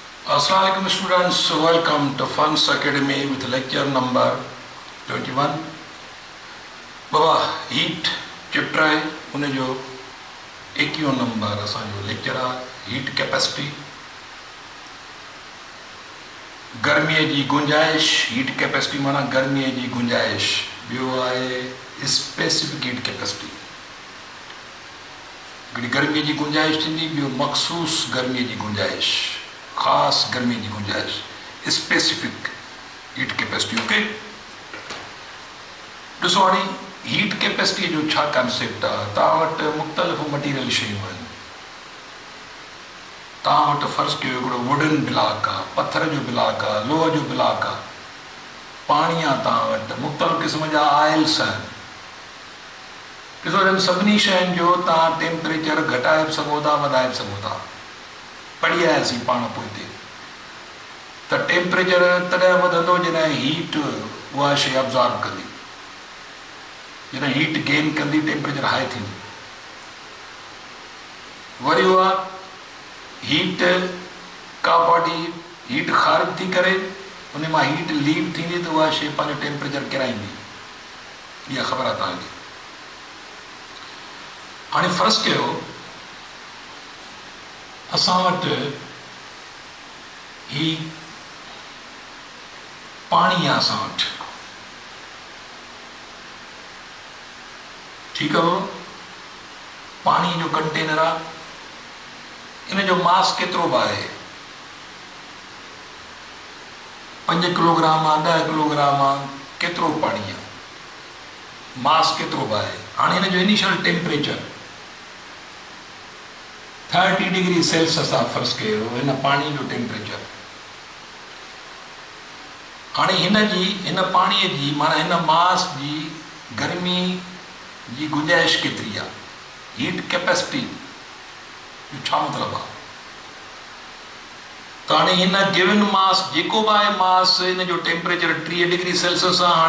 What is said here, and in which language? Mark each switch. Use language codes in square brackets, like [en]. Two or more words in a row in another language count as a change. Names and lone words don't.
[en] Assalamualaikum students, welcome to Funds Academy with lecture number 21. [sd] बाबा [en] heat chapter [sd] है उन जो 21 नंबर असांजो लेक्चर आहे [en] heat capacity [sd] गर्मीअ जी गुंजाइश। [en] heat capacity [sd] माना गर्मीअ जी गुंजाइश। ॿियो आहे [en] specific heat capacity. [sd] हिकिड़ी गर्मीअ जी गुंजाइश थींदी, ॿियो मखसूस गर्मीअ जी गुंजाइश, ख़ासि गर्मी जी गुंजाइश, [en] specific heat capacity. [sd] ओके, ॾिसो हाणे [en] heat capacity [sd] जो छा कॉन्सेप्ट आहे। तव्हां वटि मुख़्तलिफ़ मटीरियल शयूं आहिनि। तव्हां वटि फ़र्ज़ु कयो हिकिड़ो [en] wooden block [sd] आहे, पथर जो ब्लॉक आहे, लोह जो ब्लॉक आहे, पाणी आहे, तव्हां वटि मुख़्तलिफ़ क़िस्म जा आइल्स आहिनि। ॾिसो हिन सभिनी शयुनि जो तव्हां टेम्परेचर घटाए बि सघो था, वधाए बि सघो था। पढ़ी आयासीं पाण पोइ हिते त टेम्परेचर तॾहिं वधंदो जॾहिं हीट उहा शइ अब्ज़ॉर्ब कंदी, जॾहिं [en] heat gain [sd] कंदी [en] temperature high [sd] थींदी। वरी उहा हीट का [en] body heat [sd] ख़ारिज थी करे उन मां [en] heat leave [sd] थींदी त उहा शइ पंहिंजो टेम्परेचर किराईंदी। इहा ख़बर आहे तव्हांखे। हाणे फ़र्ज़ु कयो असां वटि ही पाणी आहे, असां वटि ठीकु आहे। पाणी जो कंटेनर आहे, इन जो मास केतिरो बि आहे, 5 किलोग्राम आहे, 10 किलोग्राम आहे, केतिरो पाणी आहे, मास केतिरो बि आहे। हाणे हिन जो [en] initial temperature [sd] 30 [en] degree Celsius [sd] आहे फ़र्ज़ु कयो हिन पाणी जो टेम्परेचर। हाणे हिन पाणीअ जी माना हिन मास जी गर्मी जी गुंजाइश केतिरी आहे, [en] heat capacity [sd] जो छा मतिलबु आहे। त हाणे हिन [en] given mass [sd] जेको बि आहे मास, हिन जो टेम्परेचर 30 [en] degree Celsius [sd] आहे।